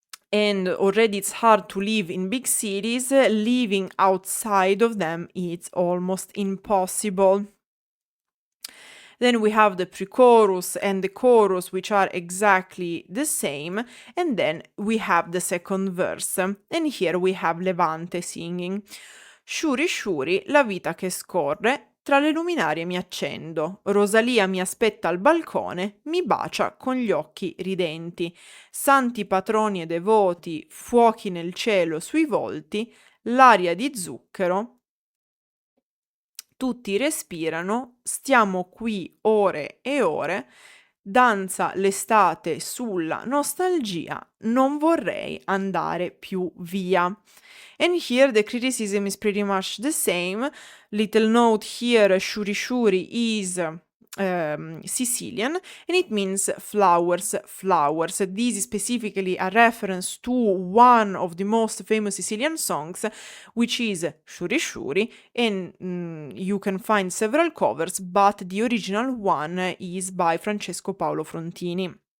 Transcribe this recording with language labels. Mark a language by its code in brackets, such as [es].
[en] And already it's hard to live in big cities. Living outside of them is almost impossible. Then we have the pre-chorus and the chorus, which are exactly the same, and then we have the second verse, and here we have Levante singing. [it] Sciuri sciuri, la vita che scorre, tra le luminarie mi accendo, Rosalia mi aspetta al balcone, mi bacia con gli occhi ridenti. Santi patroni e devoti, fuochi nel cielo sui volti, l'aria di zucchero, tutti respirano, stiamo qui ore e ore, danza l'estate sulla nostalgia, non vorrei andare più via. [en] And here the criticism is pretty much the same. Little note here, shuri shuri is Sicilian, and it means flowers, flowers. This is specifically a reference to one of the most famous Sicilian songs, which is Shuri Shuri, and you can find several covers, but the original one is by Francesco Paolo Frontini.